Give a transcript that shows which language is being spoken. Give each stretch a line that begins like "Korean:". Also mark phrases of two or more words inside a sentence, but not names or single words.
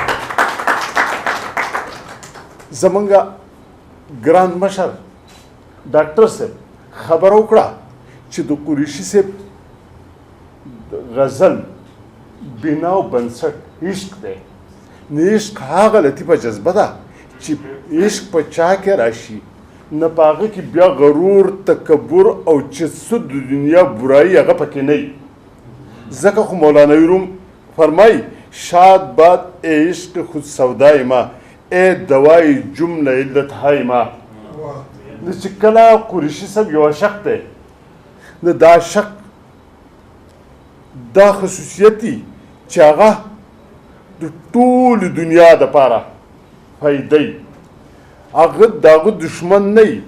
Pashto: زمونږ ګران مشر ډاکټر صاحب خبره وکړه چې د قریشي صاحب غزل بنا او بنسټ عشق دی. نو عشق هغه لطیفه جذبه ده چې عشق په چا کې راشي نه په هغه کې بیا غرور تکبر او چې څه د دنیا برایي هغه پکې نه وي. ځکه خو مولانا روم فرمایي
Persian: شاد باد ای عشق خود سودای ما ای دوای جمله علت های ما.
Pashto: نو چې کله قریشي صاحب یو عاشق دی نو دا عاشق دا خصوصیت دي چې هغه د ټولې دنیا دپاره فایده هغه د هغه دشمن نه وي.